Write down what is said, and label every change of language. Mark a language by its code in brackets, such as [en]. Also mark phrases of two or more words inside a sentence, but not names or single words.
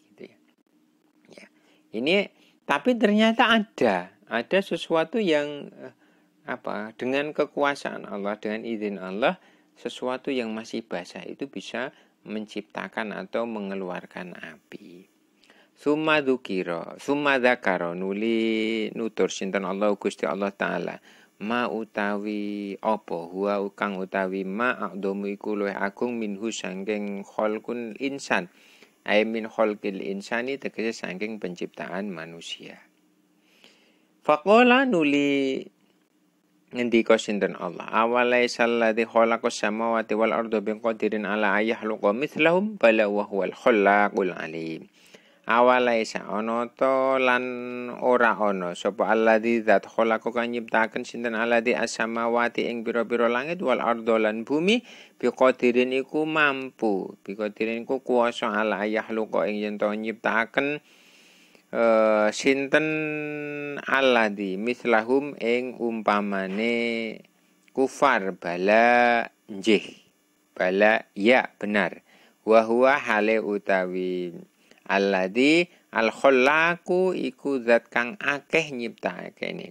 [id] Gitu ya. Ya. Ini tapi ternyata ada sesuatu yang dengan kekuasaan Allah, dengan izin Allah, sesuatu yang masih basah itu bisa menciptakan atau mengeluarkan api. [ar] ثم ذكر [jv] nuli nutur sinten Allah Gusti Allah taala ma utawi apa huwa kang utawi [ar] ما أقدم [jv] iku luwih agung minhu saking [ar] خلق الإنسان أي من خلق الإنسان [jv] tegese saking [id] penciptaan manusia. [ar] Faqala [jv] nuli ngendika sinten Allah [ar] أوليس الذي خلق السماوات والأرض بقادر على أن يخلق مثلهم بلى وهو الخلاق العليم. [jv] Awalaisa ana ta lan ora ana sapa alladzi zat khalaqa kang nyiptakaken sinten alladzi as-samawati ing pira-pira langit [ar] والأرض [jv] lan bumi biqadirin iku mampu biqadirin iku kuwasa [ar] على يخلق [jv] ing yen to nyiptakaken sinten alladzi mislahum ing umpamane kufar bala nggih bala ya benar [ar] وهو [jv] hale utawi alladzi al-khallaqu iku zat kang akeh nyiptakake.